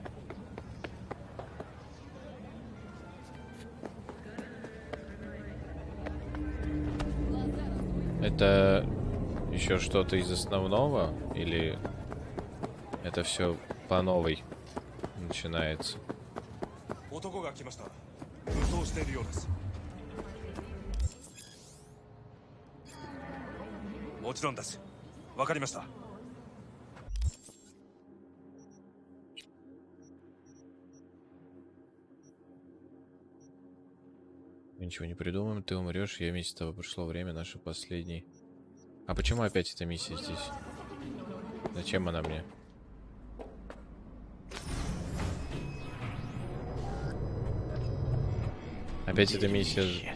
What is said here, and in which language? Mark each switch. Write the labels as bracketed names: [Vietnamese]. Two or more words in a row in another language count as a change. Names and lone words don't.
[Russian] Это еще что-то из основного? Или это все по новой начинается? [Japanese] 男が来ました。武装しているようです。もちろんです。わかりました。 [Russian] Мы ничего не придумаем, ты умрешь, я вместе с тобой. Пришло время нашей последней. А почему опять эта миссия здесь? Зачем она мне? Опять эта миссия